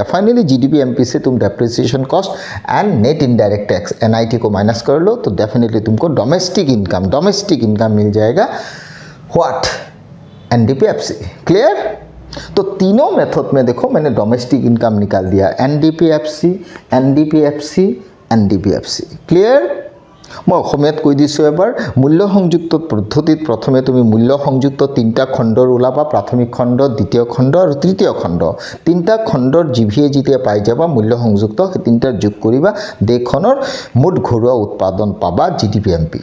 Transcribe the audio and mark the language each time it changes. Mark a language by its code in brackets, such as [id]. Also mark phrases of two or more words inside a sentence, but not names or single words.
[hi] फाइनली जीडीपीएमपी से तुम [en] depreciation cost and net indirect tax [hi] एनआईटी को माइनस कर लो तो डेफिनेटली तुमको [en] domestic income [hi] मिल जाएगा। [en] What? NDPFC. Clear? [hi] तो तीनों मेथड में देखो मैंने [en] domestic income [hi] निकाल दिया, एनडीपीएफसी एनडीपीएफसी एनडीपीएफसी। क्लियर? [as] मैं অসমীয়াত কৈ দিছোঁ এবাৰ, মূল্য সংযুক্ত পদ্ধতিত প্ৰথমে তুমি মূল্য সংযুক্ত 3টা খণ্ডৰ ওলাবা, প্ৰাথমিক খণ্ড, দ্বিতীয় খণ্ড আৰু তৃতীয় খণ্ড। 3টা খণ্ডৰ জিভিএ যেতিয়া পাই যাবা মূল্য সংযুক্ত, সেই 3টাৰ যোগ কৰিবা, দেশখনৰ মুঠ ঘৰুৱা উৎপাদন পাবা জিডিপিএমপি।